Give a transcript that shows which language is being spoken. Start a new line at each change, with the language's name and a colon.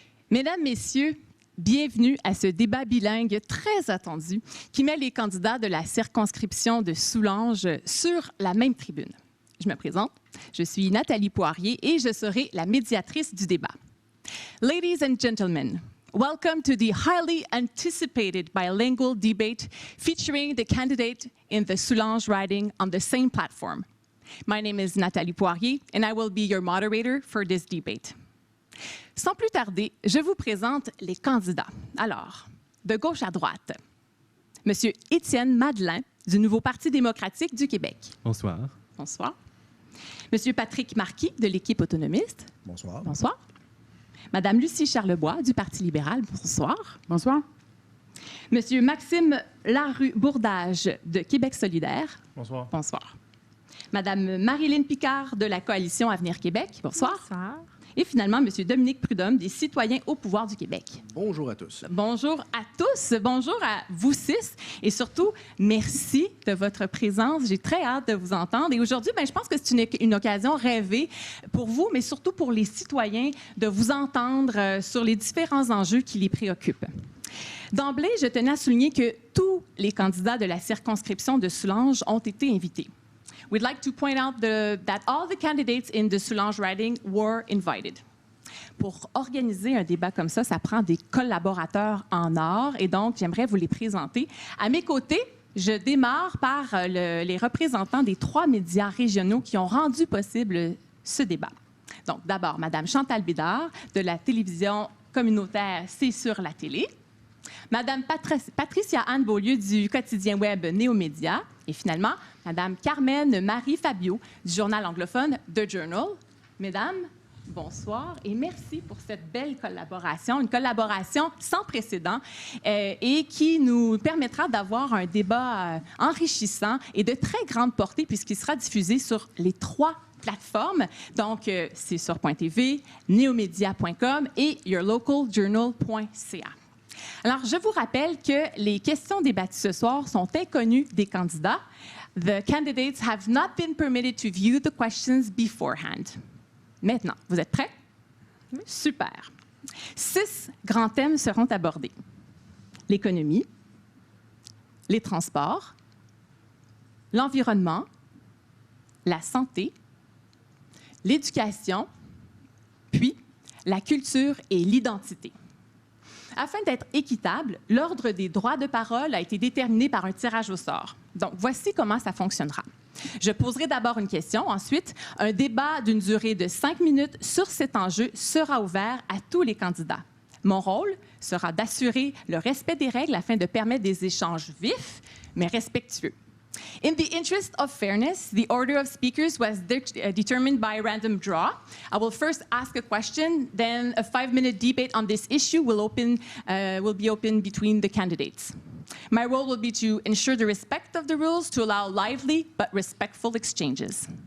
French: Mesdames, Messieurs, bienvenue à ce débat bilingue très attendu qui met les candidats de la circonscription de Soulanges sur la même tribune. Je me présente, je suis Nathalie Poirier et je serai la médiatrice du débat.
English: Ladies and gentlemen, welcome to the highly anticipated bilingual debate featuring the candidate in the Soulanges riding on the same platform. My name is Nathalie Poirier and I will be your moderator for this debate.
French: Sans plus tarder, je vous présente les candidats. Alors, de gauche à droite, M. Étienne Madelein du Nouveau Parti démocratique du Québec. Bonsoir. Bonsoir. M. Patrick Marquis de l'Équipe autonomiste. Bonsoir. Bonsoir. Mme Lucie Charlebois du Parti libéral. Bonsoir. Bonsoir. M. Maxime Larue-Bourdage de Québec solidaire. Bonsoir. Bonsoir. Mme Marilyn Picard de la Coalition Avenir Québec. Bonsoir. Bonsoir. Et finalement, M. Dominique Prudhomme des Citoyens au pouvoir du Québec. Bonjour à tous. Bonjour à tous. Bonjour à vous six. Et surtout, merci de votre présence. J'ai très hâte de vous entendre. Et aujourd'hui, je pense que c'est une occasion rêvée pour vous, mais surtout pour les citoyens, de vous entendre sur les différents enjeux qui les préoccupent. D'emblée, je tenais à souligner que tous les candidats de la circonscription de Soulanges ont été invités.
English: We'd like to point out that all the candidates in the Soulanges riding were invited.
French: Pour organiser un débat comme ça prend des collaborateurs en or et donc j'aimerais vous les présenter. À mes côtés, je démarre par les représentants des 3 médias régionaux qui ont rendu possible ce débat. Donc d'abord, Mme Chantal Bédard de la télévision communautaire C'est sur la télé. Mme Patricia Anne Beaulieu du quotidien web Néomédia. Et finalement, Mme Carmen Marie Fabio du journal anglophone The Journal. Mesdames, bonsoir et merci pour cette belle collaboration, une collaboration sans précédent et qui nous permettra d'avoir un débat enrichissant et de très grande portée puisqu'il sera diffusé sur les 3 plateformes. Donc, c'est sur .tv, neomedia.com et yourlocaljournal.ca. Alors, je vous rappelle que les questions débattues ce soir sont inconnues des candidats.
English: The candidates have not been permitted to view the questions beforehand.
French: Maintenant, vous êtes prêts? Oui. Super. 6 grands thèmes seront abordés. L'économie, les transports, l'environnement, la santé, l'éducation, puis la culture et l'identité. Afin d'être équitable, l'ordre des droits de parole a été déterminé par un tirage au sort. Donc, voici comment ça fonctionnera. Je poserai d'abord une question. Ensuite, un débat d'une durée de 5 minutes sur cet enjeu sera ouvert à tous les candidats. Mon rôle sera d'assurer le respect des règles afin de permettre des échanges vifs, mais respectueux.
English: In the interest of fairness, the order of speakers was determined by random draw. I will first ask a question, then a 5-minute debate on this issue will be open between the candidates. My role will be to ensure the respect of the rules to allow lively but respectful exchanges.